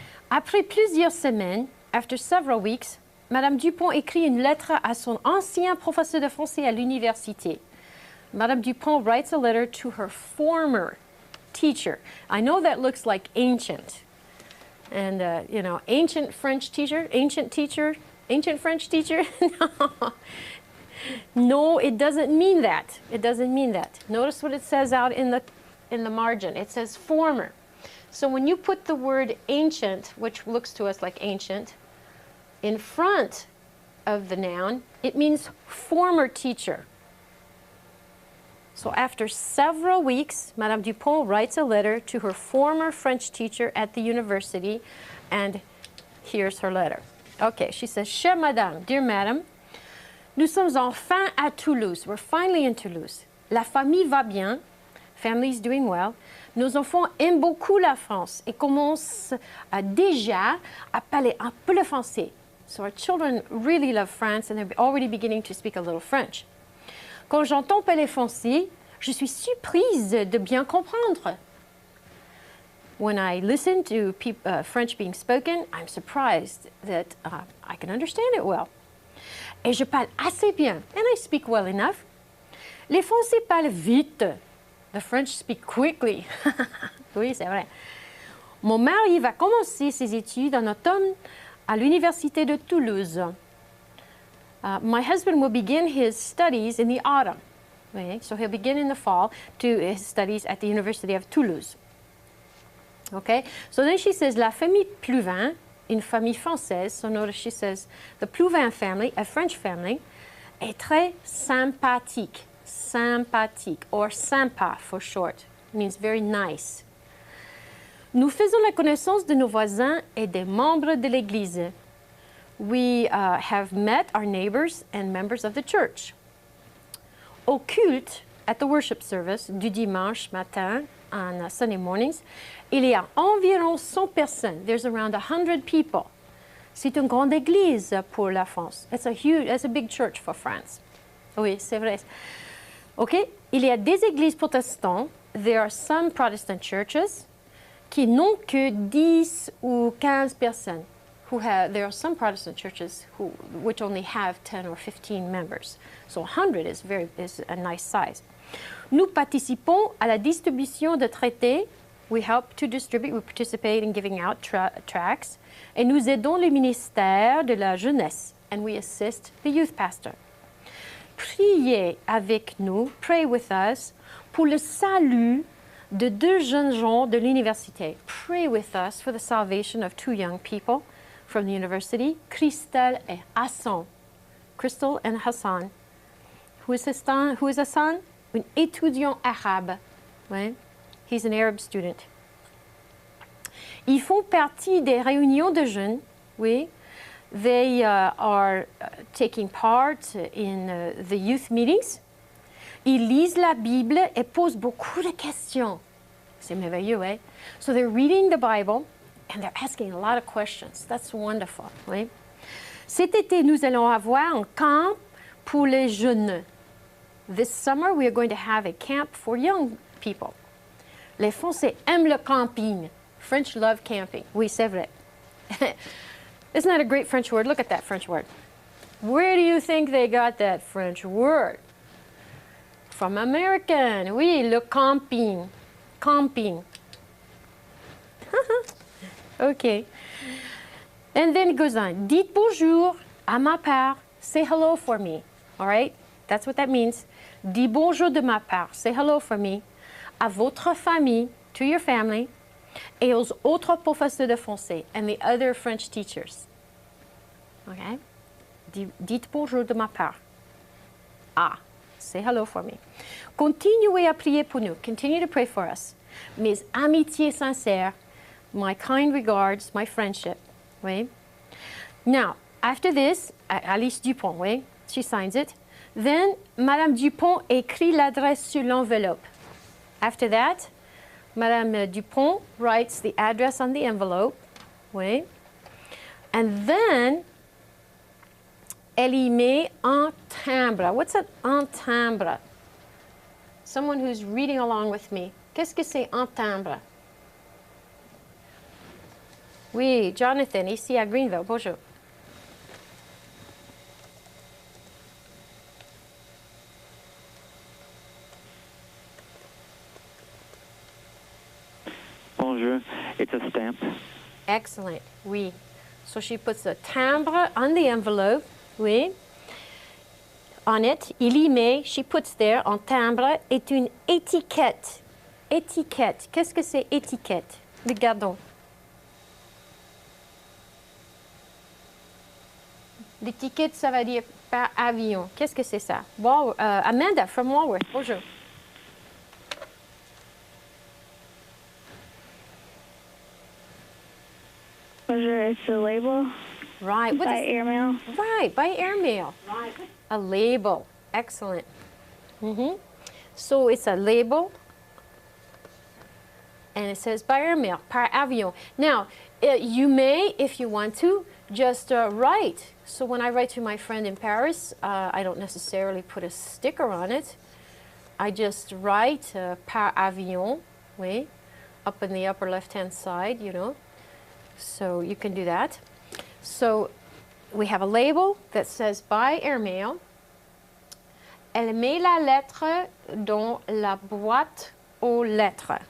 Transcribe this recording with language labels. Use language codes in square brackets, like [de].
[fr] Après plusieurs semaines, [en] after several weeks, [fr] Madame Dupont écrit une lettre à son ancien professeur de français à l'université. [en] Madame Dupont writes a letter to her former teacher. I know that looks like ancient. And, you know, ancient French teacher, ancient French teacher. No. No, it doesn't mean that. It doesn't mean that. Notice what it says out in the margin. It says former. So when you put the word ancient, which looks to us like ancient, in front of the noun, it means former teacher. So after several weeks, Madame Dupont writes a letter to her former French teacher at the university, and here's her letter. Okay, she says, [fr] Chère Madame, [en] dear Madame, [fr] nous sommes enfin à Toulouse. [en] We're finally in Toulouse. [fr] La famille va bien. [en] Family is doing well. [fr] Nos enfants aiment beaucoup la France et commencent déjà à parler un peu le français. [en] So our children really love France and they're already beginning to speak a little French. [fr] Quand j'entends parler français, je suis surprise de bien comprendre. [en] When I listen to French being spoken, I'm surprised that I can understand it well. [fr] Et je parle assez bien, [en] and I speak well enough. [fr] Les Français parlent vite. [en] The French speak quickly. [fr] Oui, c'est vrai. Mon mari va commencer ses études en automne à l'université de Toulouse. [en] My husband will begin his studies in the autumn. Okay? So he'll begin in the fall to his studies at the University of Toulouse. Okay? So then she says, [fr] la famille Plouvin, une famille française. [en] So notice she says, the Plouvin family, a French family, [fr] est très sympathique. [en] Sympathique, or sympa for short, means very nice. [fr] Nous faisons la connaissance de nos voisins et des membres de l'Église. [en] We have met our neighbors and members of the church. [fr] Au culte, [en] at the worship service [fr] du dimanche matin [en] on Sunday mornings, [fr] il y a environ 100 personnes. [en] There's around 100 people. [fr] C'est une grande église pour la France. [en] It's a big church for France. [fr] Oui, c'est vrai. [en] Okay? [fr] Il y a des églises protestantes. [en] There are some Protestant churches [fr] qui n'ont que 10 ou 15 personnes. [en] There are some Protestant churches which only have 10 or 15 members. So 100 is a nice size. [fr] Nous participons à la distribution de traités. [en] We help to distribute, we participate in giving out tracts. [fr] Et nous aidons le ministère de la jeunesse. [en] And we assist the youth pastor. [fr] Priez avec nous, [en] pray with us, [fr] pour le salut de deux jeunes gens de l'université. [en] Pray with us for the salvation of two young people from the university, [fr] Crystal et Hassan. [en] Crystal and Hassan. Who is Hassan? [fr] Un étudiant arabe. Ouais. [en] He's an Arab student. [fr] Ils font partie des réunions de jeunes, oui. [en] They are taking part in the youth meetings. [fr] Ils lisent la Bible et posent beaucoup de questions. C'est merveilleux, eh? [en] So they're reading the Bible and they're asking a lot of questions. That's wonderful, [fr] oui. Cet été, nous allons avoir un camp pour les jeunes. [en] This summer, we are going to have a camp for young people. [fr] Les Français aiment le camping. [en] French love camping. [fr] Oui, c'est vrai. [en] Isn't that a great French word? Look at that French word. Where do you think they got that French word? From American. [fr] Oui, le camping. [en] Camping. Okay. And then it goes on. [fr] Dites bonjour à ma part. [en] Say hello for me. All right? That's what that means. [fr] Dis bonjour de ma part. [en] Say hello for me. [fr] À votre famille, [en] to your family. [fr] Et aux autres professeurs de français [en] and the other French teachers. Okay? [fr] Dites bonjour de ma part. [en] Ah, say hello for me. [fr] Continuez à prier pour nous. [en] Continue to pray for us. [fr] Mes amitiés sincères, [en] my kind regards, my friendship. [fr] Oui? [en] Now, after this, Alice Dupont, [fr] oui, [en] she signs it. Then, [fr] Madame Dupont écrit l'adresse sur l'envelope. [en] After that, Madame Dupont writes the address on the envelope, [fr] oui. [en] And then, [fr] elle y met un timbre. What's un timbre? [en] Someone who's reading along with me. [fr] Qu'est-ce que c'est un timbre? Oui, Jonathan, ici à Greenville. Bonjour. Bonjour. [en] It's a stamp. Excellent. [fr] Oui. [en] So she puts a timbre on the envelope. [fr] Oui. [en] On it, [fr] il y met, [en] she puts there, [fr] en timbre, est une étiquette. Étiquette. Qu'est-ce que c'est étiquette? Regardons. L'étiquette, ça veut dire par avion. Qu'est-ce que c'est ça? [en] Wow, Amanda from Walworth. [fr] Bonjour. [en] Bonjour, it's a label. Right. What by is, airmail. Right, by airmail. Right. A label. Excellent. So it's a label. And it says by airmail, par avion. Now, you may, if you want to, just write. So when I write to my friend in Paris, I don't necessarily put a sticker on it. I just write par avion, [fr] oui, [en] up in the upper left-hand side, you know. So you can do that. So we have a label that says by airmail. [fr] Elle met la lettre dans la boîte aux lettres.